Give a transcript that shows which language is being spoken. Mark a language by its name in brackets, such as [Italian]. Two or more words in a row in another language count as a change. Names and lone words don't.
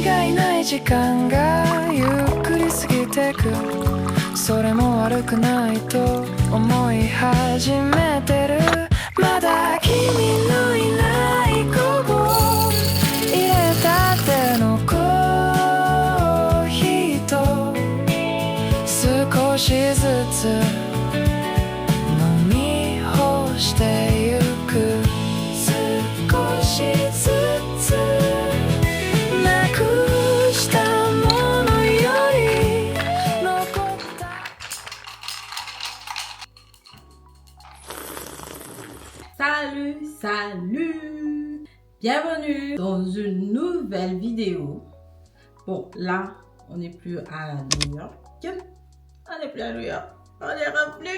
[Japanese] がいない時間がゆっくり過ぎてくそれも悪くないと思い始めてるまだ君のいない午後入れたてのコーヒーと少しずつ飲み干してゆく少しずつなくしたものより残った [French] Salut, salut! Bienvenue dans une nouvelle vidéo. Bon, là, on n'est plus à New York. On n'est plus à New York. On est revenu.